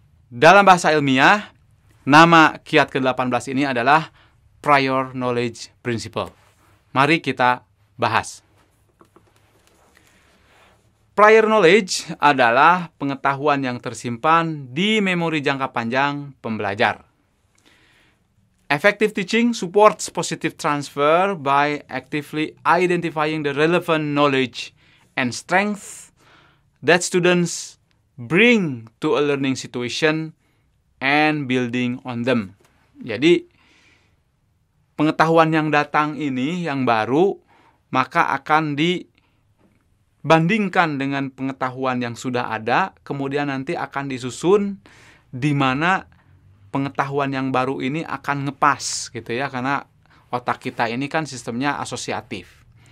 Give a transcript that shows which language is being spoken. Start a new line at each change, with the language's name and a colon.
Indonesian: Dalam bahasa ilmiah, nama kiat ke-18 ini adalah Prior Knowledge Principle. Mari kita bahas. Prior knowledge adalah pengetahuan yang tersimpan di memori jangka panjang pembelajar.
English: Effective teaching supports positive transfer by actively identifying the relevant knowledge and strengths that students bring to a learning situation and building on them.
Indonesian: Jadi, pengetahuan yang datang ini, yang baru, maka akan dibandingkan dengan pengetahuan yang sudah ada, kemudian nanti akan disusun di mana pengetahuan yang baru ini akan ngepas gitu ya, karena otak kita ini kan sistemnya asosiatif.